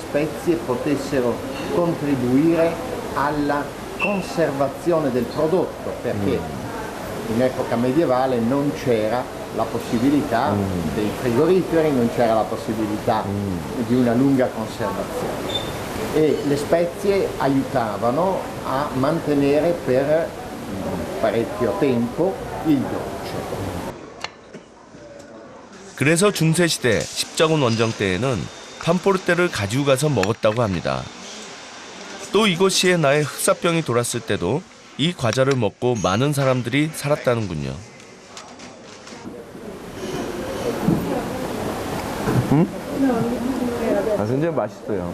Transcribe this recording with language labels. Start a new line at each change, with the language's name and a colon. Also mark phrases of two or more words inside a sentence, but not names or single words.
Italian: spezie potessero contribuire alla conservazione del prodotto, perché in epoca medievale non c'era la possibilità dei frigoriferi, non c'era la possibilità di una lunga conservazione e le spezie aiutavano a mantenere per parecchio tempo il dolce.
Korean: 그래서 중세시대 십자군 원정 때에는 판포르테를 가지고 가서 먹었다고 합니다. 또 이곳 시에나에 흑사병이 돌았을 때도 이 과자를 먹고 많은 사람들이 살았다는군요. 굉장히 맛있어요.